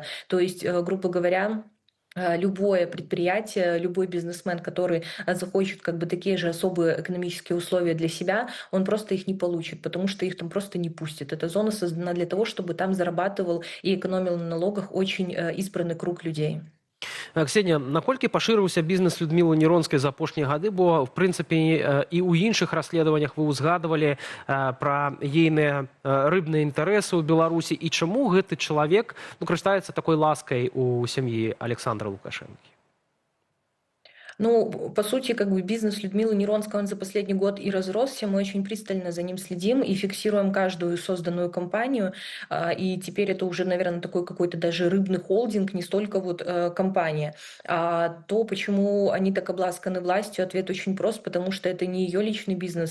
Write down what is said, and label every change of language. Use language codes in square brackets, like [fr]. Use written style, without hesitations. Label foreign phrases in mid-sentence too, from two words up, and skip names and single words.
[ru] То есть, грубо говоря, любое предприятие, любой бизнесмен, который захочет как бы такие же особые экономические условия для себя, он просто их не получит, потому что их там просто не пустят. Эта зона создана для того, чтобы там зарабатывал и экономил на налогах очень избранный круг людей. Ксения, [be] наколькі пашырыўся бізнес Людмілы Неронскай за апошнія гады, бо в прынцыпе і ў іншых расследаваннях вы ўзгадывалі пра ейныя рыбныя інтарэсы ў Беларусі, і чаму гэты чалавек карыстаецца такой ласкай у сям'і Александра Лукашэнкі? [ru] Ну, по сути, как бы бизнес Людмилы Неронской, он за последний год и разросся. Мы очень пристально за ним следим и фиксируем каждую созданную компанию. И теперь это уже, наверное, такой какой-то даже рыбный холдинг, не столько вот компания. То, почему они так обласканы властью, ответ очень прост, потому что это не ее личный бизнес.